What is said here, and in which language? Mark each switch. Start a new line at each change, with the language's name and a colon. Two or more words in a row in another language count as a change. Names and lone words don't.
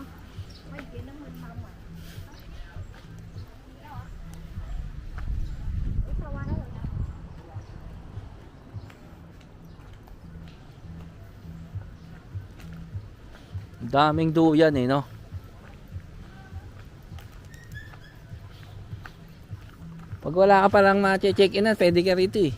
Vietnamese: Quay chuyện nó mênh mông à. Ủa sao qua đó rồi?
Filipino: Daming duyan eh, no? Pag wala ka palang ma-check in na, pwede ka rito eh.